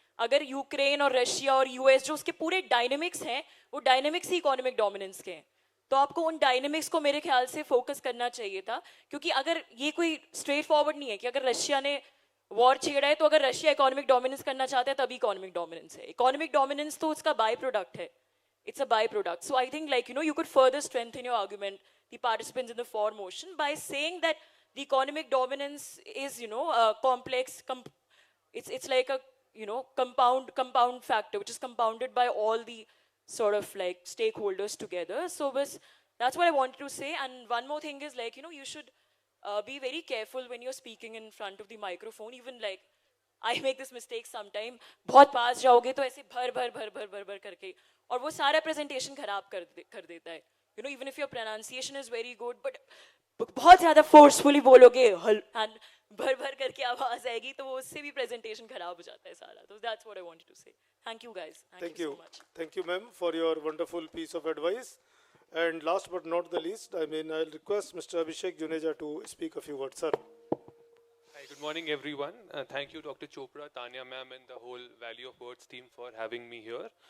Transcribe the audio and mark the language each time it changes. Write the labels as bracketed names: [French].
[Hindi] अगर यूक्रेन और रशिया और यूएस जो उसके पूरे डायनेमिक्स हैं वो डायनेमिक्स ही इकोनॉमिक डोमिनेंस के हैं, तो आपको उन डायनेमिक्स को मेरे ख्याल से फोकस करना चाहिए था. क्योंकि अगर ये कोई स्ट्रेट फॉरवर्ड नहीं है कि अगर रशिया ने वॉर छेड़ा है तो अगर रशिया इकोनॉमिक डोमिनेंस करना चाहता है तभी इकोनॉमिक डोमिनेंस है. इकोनॉमिक डोमिनेंस तो उसका बाय प्रोडक्ट है, [English] it's a byproduct. So I think you could further strengthen your argument, the participants in the for motion, by saying that the economic dominance is complex, it's like a compound factor which is compounded by all the sort of like stakeholders together. So that's what I wanted to say. And one more thing is you should be very careful when you're speaking in front of the microphone. Even like I make this mistake sometime, [Hindi] बहुत पास जाओगे तो ऐसे भर करके और वो सारा presentation खराब कर देता है. [English] You know, even if your pronunciation is very good, but [Hindi] बहुत ज़्यादा forcefully बोलोगे and भर भर करके आवाज आएगी तो वो उससे भी presentation खराब हो जाता है सारा. [English] So that's what I wanted to say. Thank you guys. Thank you so much. Thank you, ma'am, for your wonderful piece of advice. And last but not the least, I'll request Mr. Abhishek Juneja to speak a few words, sir. Hi, good morning, everyone. Thank you, Dr. Chopra, Tanya ma'am, and the whole Value of Words team for having me here.